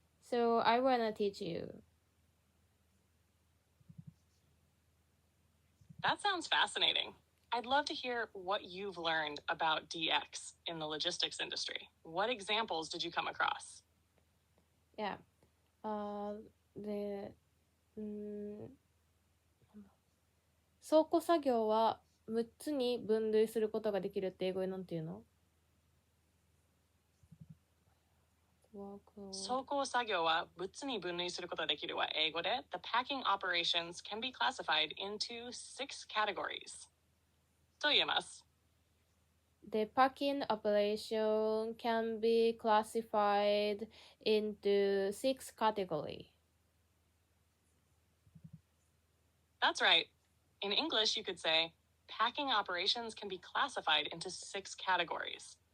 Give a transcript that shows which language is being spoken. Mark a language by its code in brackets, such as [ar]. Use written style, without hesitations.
[en] So I wanna teach you. That sounds fascinating. I'd love to hear what you've learned about DX in the logistics industry. What examples did you come across? Yeah. [ja] で、倉庫作業は6つに分類することができるって英語でなんていうの？倉庫作業は6つに分類することができるは英語で [en] The packing operations can be classified into 6 categories. [ja] と言えます。 [en] The packing operation can be classified into 6 categories. That's right. In English, you could say, packing operations can be classified into 6 categories.